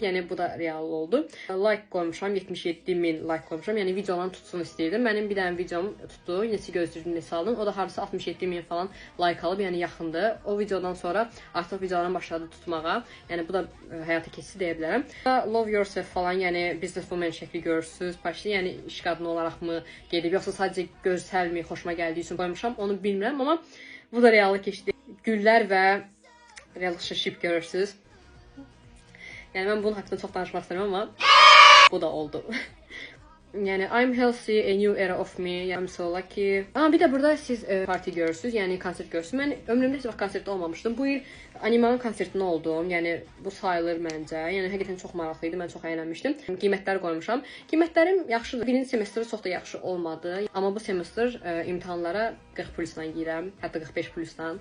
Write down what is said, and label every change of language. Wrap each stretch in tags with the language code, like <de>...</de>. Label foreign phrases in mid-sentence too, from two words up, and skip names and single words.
<az>Yəni bu da real oldu. Like qoymuşam, 77.000 like qoymuşam. Yəni videolarını tutsun istəyirdim. Mənim bir dənə videom tutdu. Neçə gözlüyünü neçə aldım. O da hardasa 67.000 falan like alıb, yəni yaxındır. O videodan sonra artıq videolarım başladı tutmağa. Yəni bu da həyata keçdi deyə bilərəm.</az> <en>Love yourself</en> <az>falan, yəni businesswoman şəkli görürsüz. Yəni iş qadını olaraqmı gedib, yoxsa sadəcə gözəlmi, xoşuma gəldiyi üçün qoymuşam, onu bilmirəm, amma bu da realı keçdi. Güllər və relationship görürsüz. Yəni mən bunun haqqında çox danışmaq istəmirəm, amma bu da oldu.</az> <en>Yəni I'm healthy, a new era of me, I'm so lucky.</en> <az>Bir də burada siz parti görürsünüz, yəni konsert görürsünüz. Mən ömrümdə heç vaxt konsertdə olmamışdım. Bu il Animanın konsertində oldum. Yəni bu sayılır məncə. Yəni həqiqətən çox maraqlı idi. Mən çox əylənmişdim. Qiymətlər qoymuşam. Qiymətlərim yaxşıdır. Birinci semestr çox da yaxşı olmadı. Amma bu semestr imtahanlara 40 plusla girəm, hətta 45 plusla.</az>